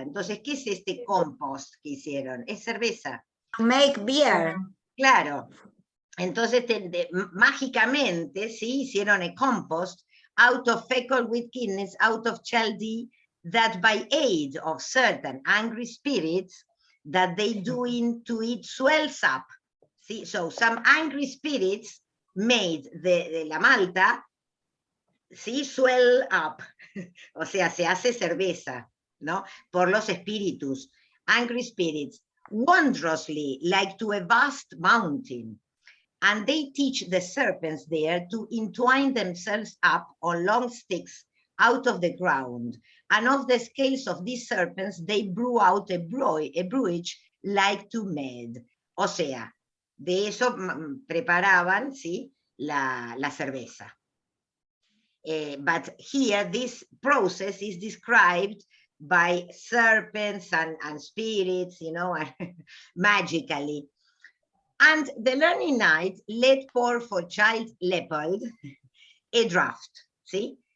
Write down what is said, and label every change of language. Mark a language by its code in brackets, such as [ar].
[es] Entonces, ¿qué es este compost que hicieron? Es cerveza. [en] Make beer. [es] Claro. Entonces, mágicamente, sí, hicieron [en] a compost out of fecal wheat kidneys, out of chaldi, that by aid of certain angry spirits that they do into it swells up. See? So some angry spirits made [es] de la malta, ¿sí? [en] Swell up, [es] o sea, se hace cerveza, ¿no? Por los espíritus, [en] angry spirits, wondrously like to a vast mountain. And they teach the serpents there to entwine themselves up on long sticks out of the ground. And of the scales of these serpents, they brew out a brewage like to mead. [es] O sea, de eso preparaban, ¿sí? La cerveza. [en] But here, this process is described by serpents and spirits, you know, magically. And the learning knight let pour for child Leopold a draught, see?